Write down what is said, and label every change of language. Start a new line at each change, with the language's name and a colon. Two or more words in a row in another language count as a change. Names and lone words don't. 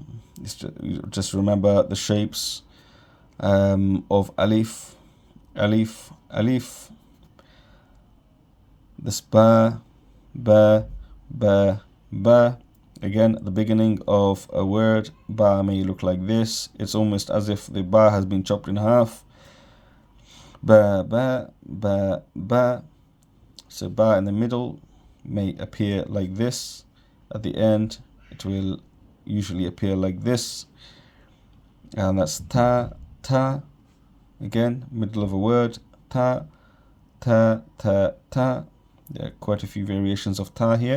English: Just remember the shapes of alif, alif, alif. This ba, ba, ba, ba. Again, at the beginning of a word, ba may look like this. It's almost as if the ba has been chopped in half. Ba, ba, ba, ba. So ba in the middle may appear like this. At the end, it will usually appear like this. And that's ta, ta. Again, middle of a word, ta, ta, ta, ta. There are quite a few variations of ta here.